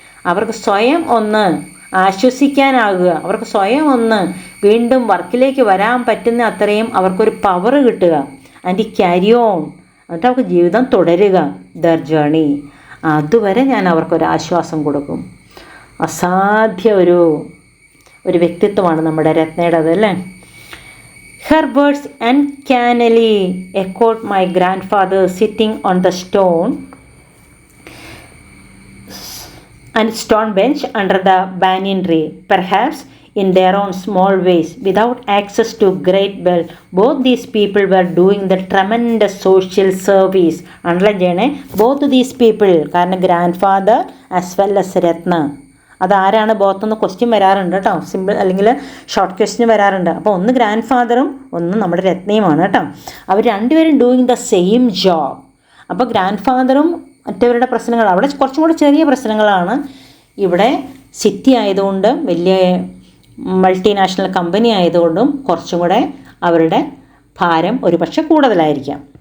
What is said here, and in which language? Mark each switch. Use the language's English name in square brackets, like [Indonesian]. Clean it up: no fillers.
[Malayalam] അവർക്ക് സ്വയം ഒന്ന് ആശ്വസിക്കാനാകുക, അവർക്ക് സ്വയം ഒന്ന് വീണ്ടും വർക്കിലേക്ക് വരാൻ പറ്റുന്ന അത്രയും അവർക്കൊരു പവർ കിട്ടുക. ആൻഡ് ക്യാരി ഓൺ, എന്നിട്ട് അവർക്ക് ജീവിതം തുടരുക, ദർ ജേണി. അതുവരെ ഞാൻ അവർക്കൊരു ആശ്വാസം കൊടുക്കും. അസാധ്യ ഒരു വ്യക്തിത്വമാണ് നമ്മുടെ രത്നയുടേത് അല്ലേ. [English] Her words uncannily echoed my grandfather sitting on the stone bench under the banyan tree, perhaps in their own small ways, without access to great wealth. Both these people were doing the tremendous social service. Underline ചെയ്യണേ, both these people, കാരണം grand as well as Ratna. [Malayalam] അതാരാണ് ബോത്തെന്ന് question വരാറുണ്ട് കേട്ടോ, simple അല്ലെങ്കിൽ short question വരാറുണ്ട്. അപ്പോൾ ഒന്ന് grand ഫാദറും ഒന്ന് നമ്മുടെ രത്നയുമാണ് കേട്ടോ. അവർ രണ്ടുപേരും [English] Doing the same job. [Malayalam] അപ്പോൾ ഗ്രാൻഡ് ഫാദറും മറ്റവരുടെ പ്രശ്നങ്ങൾ അവിടെ കുറച്ചും കൂടെ ചെറിയ പ്രശ്നങ്ങളാണ്. ഇവിടെ സിറ്റി ആയതുകൊണ്ട് വലിയ മൾട്ടിനാഷണൽ കമ്പനി ആയതുകൊണ്ടും കുറച്ചും കൂടെ അവരുടെ ഭാരം ഒരുപക്ഷെ കൂടുതലായിരിക്കാം.